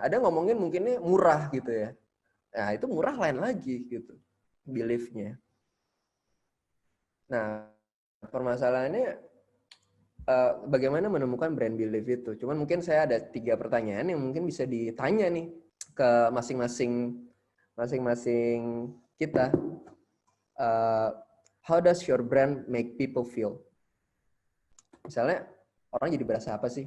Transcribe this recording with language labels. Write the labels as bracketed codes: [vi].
[id] Ada ngomongin mungkinnya murah gitu ya. Nah, itu murah lain lagi gitu beliefnya. Nah, permasalahannya bagaimana menemukan brand belief itu. Cuman mungkin saya ada 3 pertanyaan yang mungkin bisa ditanya nih ke masing-masing kita. [en] How does your brand make people feel? [id] Misalnya orang jadi berasa apa sih?